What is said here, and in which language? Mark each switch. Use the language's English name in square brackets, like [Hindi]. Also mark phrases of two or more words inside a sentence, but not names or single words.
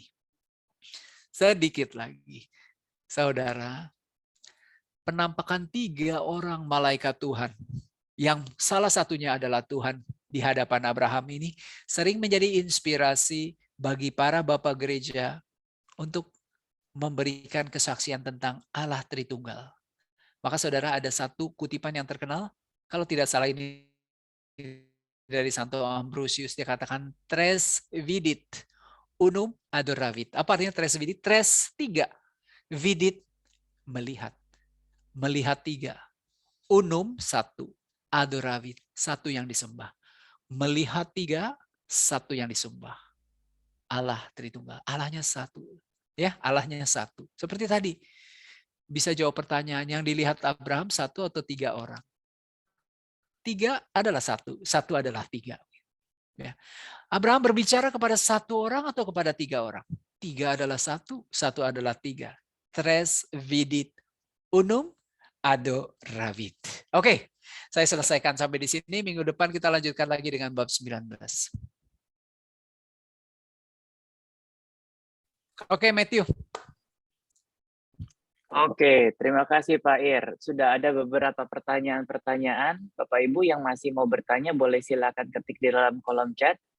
[Indonesian] Sedikit lagi, saudara, penampakan 3 orang malaikat Tuhan, yang salah satunya adalah Tuhan di hadapan Abraham ini, sering menjadi inspirasi bagi para bapak gereja untuk memberikan kesaksian tentang Allah Tritunggal. Maka saudara, ada satu kutipan yang terkenal, kalau tidak salah ini dari Santo Ambrosius, dia katakan [Latin] tres vidit unum adoravit. [Indonesian] Apa artinya [Latin] tres vidit? [Indonesian] Tres 3. Vidit melihat. Melihat 3. Unum 1. Adoravit 1 yang disembah. Melihat 3, 1 yang disembah. Allah Tritunggal. Allahnya 1. Ya, Allahnya 1. Seperti tadi. Bisa jawab pertanyaan, yang dilihat Abraham 1 atau 3 orang? 3 adalah 1, 1 adalah 3. Ya. Abraham berbicara kepada 1 orang atau kepada 3 orang? 3 adalah 1, 1 adalah 3. [Latin] Tres vidit unum adoravit. [Indonesian] Oke, saya selesaikan sampai di sini. Minggu depan kita lanjutkan lagi dengan bab 19. Oke, Matthew. Oke, terima kasih Pak Ir. Sudah ada beberapa pertanyaan-pertanyaan. Bapak Ibu yang masih mau bertanya boleh silakan ketik di dalam kolom chat.